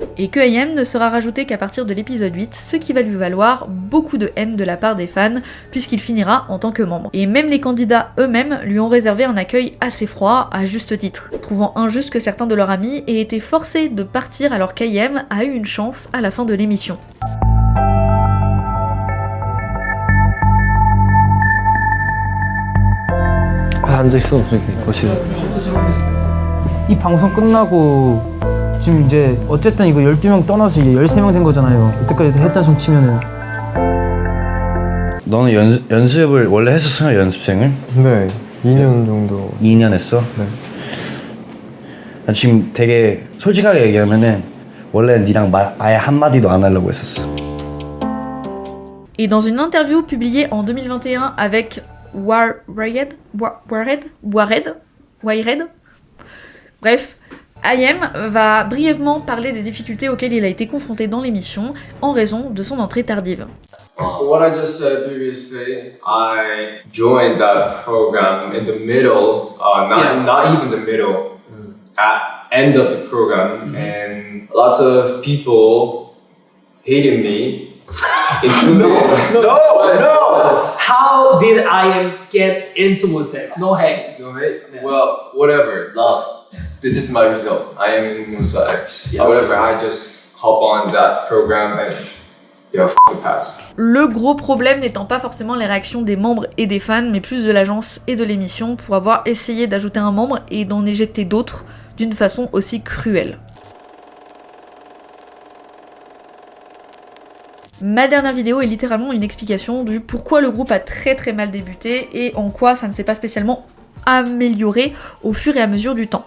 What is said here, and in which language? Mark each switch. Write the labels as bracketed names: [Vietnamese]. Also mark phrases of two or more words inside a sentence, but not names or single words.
[French] Et que IM ne sera rajouté qu'à partir de l'épisode 8, ce qui va lui valoir beaucoup de haine de la part des fans, puisqu'il finira en tant que membre. Et même les candidats eux-mêmes lui ont réservé un accueil assez froid, à juste titre, trouvant injuste que certains de leurs amis aient été forcés de partir alors qu'IM a eu une chance à la fin de l'émission. [Korean] 앉아있어 여기 거실에. 이 방송 끝나고 지금 이제 어쨌든 이거 12명 떠나서 이제 13명 된 거잖아요. 이때까지 했다 좀 치면은. 너는 연습을 원래 했었어? 연습생을? 네, 2년 정도. 2년 했어? 네. 나 지금 되게 솔직하게 얘기하면은 원래 니랑 말 아예 한마디도 안 하려고 했었어. [French] Et dans une interview publiée en 2021 avec Wired. Bref, IM va brièvement parler des difficultés auxquelles il a été confronté dans l'émission en raison de son entrée tardive. [English] What I just said previously, I joined that program in the middle, not even the middle, at end of the program, and lots of people hated me. No! How did I get into Musa? No hate. No hate? Well, whatever. Love. This is my result. I am in Musa X. Whatever, I just hop on that program and f the pass. [French] Le gros problème n'étant pas forcément les réactions des membres et des fans, mais plus de l'agence et de l'émission pour avoir essayé d'ajouter un membre et d'en éjecter d'autres d'une façon aussi cruelle. Ma dernière vidéo est littéralement une explication du pourquoi le groupe a très mal débuté et en quoi ça ne s'est pas spécialement amélioré au fur et à mesure du temps.